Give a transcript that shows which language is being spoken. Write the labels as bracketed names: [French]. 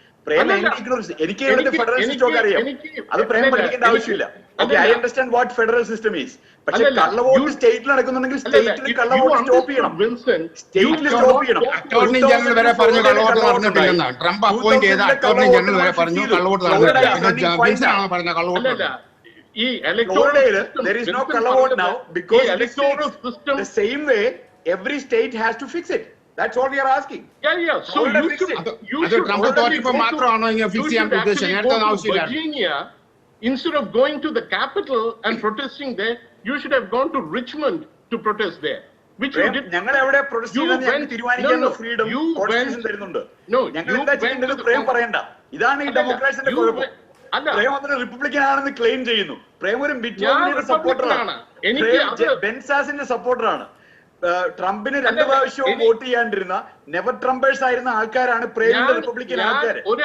[Malayalam] പ്രേം എന്റെ ഇഗ്നോറൻസ്, എനിക്ക് ഇവിടുത്തെ ഫെഡറൽ സിസ്റ്റം ഒക്കെ അറിയാം, അത് പ്രേം പഠിക്കേണ്ട ആവശ്യമില്ല. [English] Okay, I understand what federal system is. [Malayalam] പക്ഷെ കള്ളവോട്ട് സ്റ്റേറ്റിൽ നടക്കുന്നുണ്ടെങ്കിൽ സ്റ്റേറ്റിൽ കള്ളവോട്ട് സ്റ്റോപ്പ് ചെയ്യണം, സ്റ്റേറ്റിൽ സ്റ്റോപ്പ് ചെയ്യണം. അറ്റോർണി ജനറൽ വരെ പറഞ്ഞു കള്ളവോട്ട് നടന്നിട്ടില്ലെന്ന്. ട്രംപ് അപ്പോയിന്റ് ചെയ്ത അറ്റോർണി ജനറൽ വരെ പറഞ്ഞു കള്ളവോട്ട് നടന്നിട്ടില്ല. കള്ളവോട്ട് ഈ [English] Florida, there is no kallavote now because the same way every state has to fix it. That's what we are asking. Yeah. So you should [Malayalam] Trump തോറ്റപ്പോൾ മാത്രമാണോ ഇങ്ങനെ ഫിക്സ് ചെയ്യാൻ ഉദ്ദേശിച്ചത്? നേരത്തെ ആവശ്യമില്ല. [English] Virginia, instead of going to the capital and protesting there, you should have gone to Richmond to protest there. Which you did. [Malayalam] ഞങ്ങൾ എവിടെ protest ചെയ്യാൻ ഞങ്ങൾക്ക് തീരുമാനിക്കാനുള്ള ഫ്രീഡം കോൺസ്റ്റിറ്റ്യൂഷൻ തരുന്നുണ്ട്. ഞങ്ങൾ എന്താ ചെയ്യേണ്ടത് പ്രേം പറയണ്ട. ഇതാണ് ഈ ഡെമോക്രാറ്റ്സിന്റെ കുഴപ്പം. പ്രേം അതിന് റിപ്പബ്ലിക്കൻ ആണെന്ന് ക്ലെയിം ചെയ്യുന്നു. പ്രേം ഒരു മിറ്റ് റോംനിയുടെ സപ്പോർട്ടറാണ്, ബെൻസാസിന്റെ സപ്പോർട്ടറാണ്. ട്രംപിന് 2 പ്രാവശ്യവും വോട്ട് ചെയ്യാണ്ടിരുന്ന നെവർ ട്രംപേഴ്സ് ആയിരുന്ന ആൾക്കാരാണ് പ്രേമിന്റെ റിപ്പബ്ലിക്കൻ ആൾക്കാർ.